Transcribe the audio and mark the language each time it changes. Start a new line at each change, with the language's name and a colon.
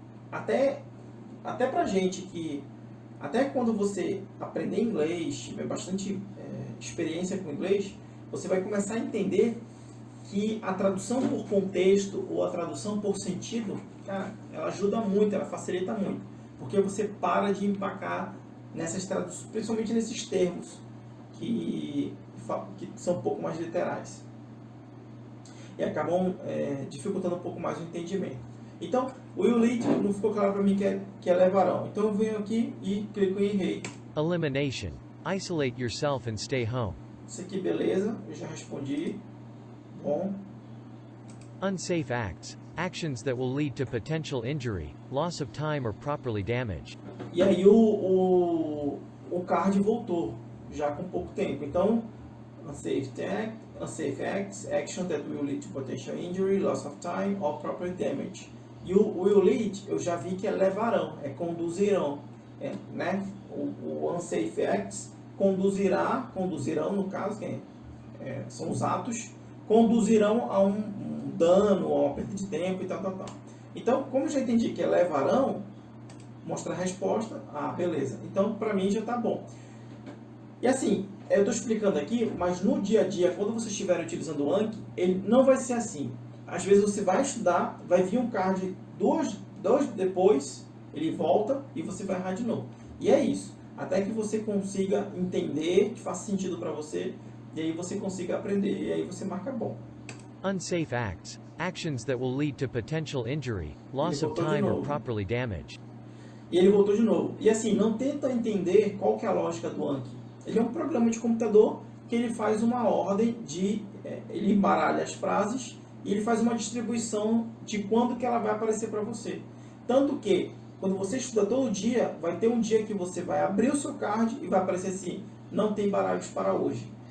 Portuguese: Até pra gente que, até quando você aprender inglês, tiver bastante experiência com inglês, você vai começar a entender que a tradução por contexto ou a tradução por sentido, cara, ela ajuda muito, ela facilita muito, porque você para de empacar nessas traduções, principalmente nesses termos que são um pouco mais literais e acabam dificultando um pouco mais o entendimento. Então, o
English: will lead
Portuguese: não ficou claro para mim que é levarão. Então eu venho aqui e clico em errei.
English: Elimination. Isolate yourself and stay home.
Portuguese: Isso aqui, beleza, eu já respondi. Bom.
English: Unsafe acts. Actions that will lead to potential injury, loss of time or properly damage.
Portuguese: E aí o card voltou, já com pouco tempo. Então,
English: unsafe acts, action that will lead to potential injury, loss of time or properly damage.
Portuguese: E o
English: will lead,
Portuguese: eu já vi que é levarão, é conduzirão, né? O
English: unsafe acts
Portuguese: conduzirão, no caso, são os atos, conduzirão a um dano, a uma perda de tempo e tal. Então, como eu já entendi que é levarão, mostrar a resposta, beleza. Então, para mim já está bom. E assim, eu estou explicando aqui, mas no dia a dia, quando vocês estiverem utilizando o Anki, ele não vai ser assim. Às vezes você vai estudar, vai vir um card dois depois, ele volta e você vai errar de novo. E é isso. Até que você consiga entender, que faça sentido para você, e aí você consiga aprender, e aí você marca bom.
English: Unsafe acts. Actions that will lead to potential injury, loss of time or properly damage.
Portuguese: E ele voltou de novo. E assim, não tenta entender qual que é a lógica do Anki. Ele é um programa de computador que ele faz uma ordem de... ele embaralha as frases e ele faz uma distribuição de quando que ela vai aparecer para você. Tanto que, quando você estuda todo dia, vai ter um dia que você vai abrir o seu card e vai aparecer assim, não tem baralhos para hoje.